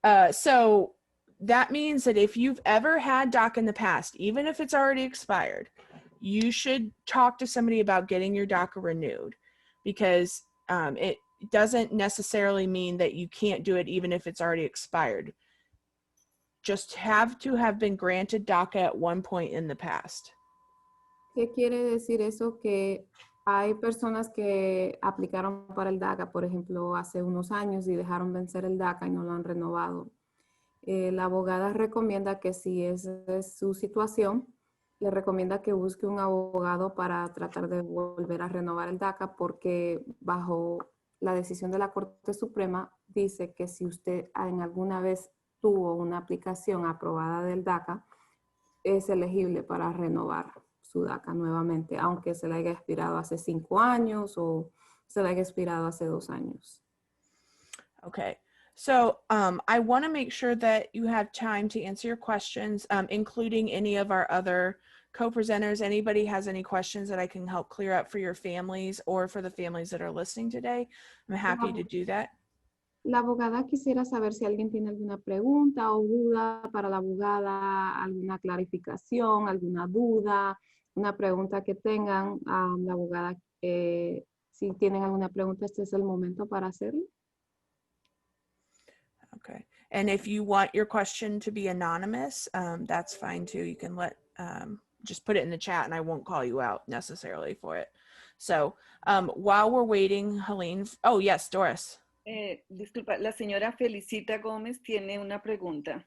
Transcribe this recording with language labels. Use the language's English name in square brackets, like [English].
[English] So that means that if you've ever had DACA in the past, even if it's already expired, you should talk to somebody about getting your DACA renewed, because it doesn't necessarily mean that you can't do it even if it's already expired. Just have to have been granted DACA at one point in the past. [Spanish] ¿Qué quiere decir eso? Que hay personas que aplicaron para el DACA, por ejemplo, hace unos años y dejaron vencer el DACA y no lo han renovado. La abogada recomienda que si esa es su situación, le recomienda que busque un abogado para tratar de volver a renovar el DACA, porque bajo la decisión de la Corte Suprema dice que si usted en alguna vez tuvo una aplicación aprobada del DACA, es elegible para renovar su DACA nuevamente, aunque se le haya expirado hace 5 años o se le haya expirado hace 2 años. [English] Okay. So I want to make sure that you have time to answer your questions, including any of our other co-presenters. Anybody has any questions that I can help clear up for your families or for the families that are listening today, I'm happy to do that. [Spanish] La abogada quisiera saber si alguien tiene alguna pregunta o duda para la abogada, alguna clarificación, alguna duda, una pregunta que tengan. La abogada, si tienen alguna pregunta, este es el momento para hacerlo. [English] Okay. And if you want your question to be anonymous, that's fine too. You can just put it in the chat and I won't call you out necessarily for it. So while we're waiting, Helene, oh yes, Doris. [Spanish] Disculpa, la señora Felicita Gómez tiene una pregunta.